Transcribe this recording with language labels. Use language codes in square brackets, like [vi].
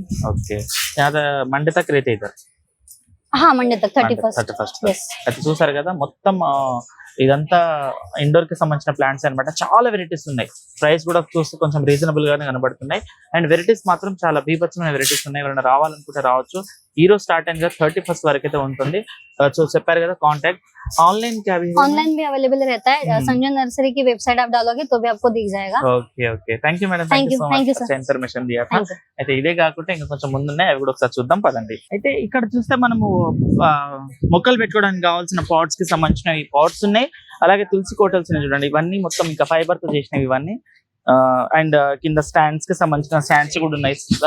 [hi] Okay, यहाँ Monday तक रहते इधर। हाँ, मंडे तक 31st। [en] Yes. [te] అయితే చూసారు కదా మొత్తం ఇదంతా ఇండోర్ కి సంబంధించిన ప్లాంట్స్ అన్నమాట. చాలా వెరైటీస్ ఉన్నాయి, ప్రైస్ కూడా చూస్తే కొంచెం రీజనబుల్ గానే కనబడుతున్నాయి అండ్ వెరైటీస్ మాత్రం చాలా బీభత్సమైన వెరైటీస్ ఉన్నాయి. ఎవరైనా రావాలనుకుంటే రావచ్చు. ఈ రోజు స్టార్ట్ అయింది కదా 31st వరకు అయితే ఉంటుంది. సో చెప్పారు కదా కాంటాక్ట్ ऑनलाइन [hi] क्या भी ऑनलाइन भी अवेलेबल रहता है। संजय नर्सरी की वेबसाइट आप डालोगे तो भी आपको दिख जाएगा। [te] Okay okay, thank you madam, thank you so much for information దియా. అయితే ఇదే కాకుండా ఇంకా కొంచెం ముందున్నాయి, అవి కూడా ఒకసారి చూద్దాం పదండి. అయితే ఇక్కడ చూస్తే మనము మొక్కలు పెట్టుకోవడానికి కావాల్సిన పాట్స్ కి సంబంధించిన ఈ పాట్స్ ఉన్నాయి, అలాగే తులసి కోటల్స్ ఉన్నాయి చూడండి. ఇవన్నీ మొత్తం ఇంకా ఫైబర్ తో చేసినవి ఇవన్నీ. అండ్ కింద స్టాండ్స్ కి సంబంధించిన స్టాండ్స్ కూడా ఉన్నాయి.